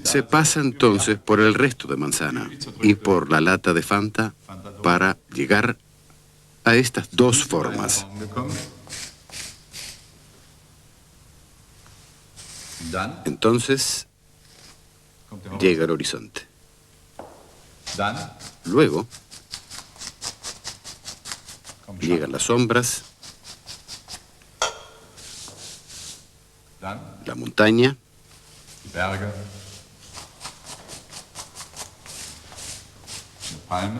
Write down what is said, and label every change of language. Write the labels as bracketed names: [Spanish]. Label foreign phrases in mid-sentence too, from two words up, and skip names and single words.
[Spanish] Se pasa entonces por el resto de manzana y por la lata de Fanta para llegar a estas dos formas. [German] gekommen. Dann [Spanish] Entonces [German] kommt der Horizont. [Spanish] llega el horizonte. [German] Dann [Spanish] Luego [German] kommt [Spanish] llegan las sombras, [German] Dann [Spanish] la montaña, [German] die Berge, eine Palme,